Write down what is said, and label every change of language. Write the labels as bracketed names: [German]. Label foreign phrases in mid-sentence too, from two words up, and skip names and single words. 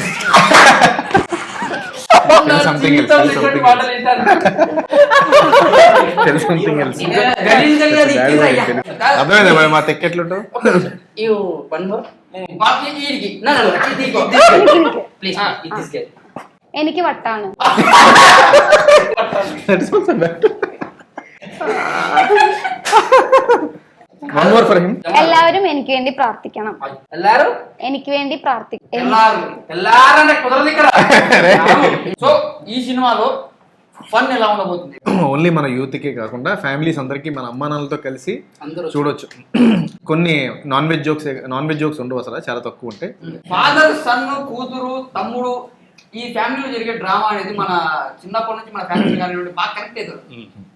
[Telugu] సంథింగ్ అర్థమైందా మా తెక్కెట్లుంటావు? ప్లీజ్ ఇది తీసుకెళ్ళి [Malayalam] എനിക്ക് വട്ടാണ്. എല്ലാവരും എനിക്ക് വേണ്ടി പ്രാർത്ഥിക്കണം. എല്ലാരും എനിക്ക് വേണ്ടി പ്രാർത്ഥിക്കണം. [Telugu] എല്ലാരും కుదరదు ఇక్కడ. సో ఈ సినిమాలో ఫన్ ఎలా ఉండబోతుంది? ఓన్లీ మన యూత్ కే కాకుండా ఫ్యామిలీస్ అందరికి మన అమ్మానాలతో కలిసి అందరూ చూడొచ్చు. కొన్ని [English] non veg jokes [Telugu] ఉండవు, అసలు చాలా తక్కువ ఉంటాయి. ఫాదర్, సన్, కూతురు, తమ్ముడు, ఈ ఫ్యామిలీలో జరిగే డ్రామా అనేది మన చిన్నప్పటి నుంచి మన ఫ్యామిలీ కానీ బాగా కనెక్ట్ అవుతుంది.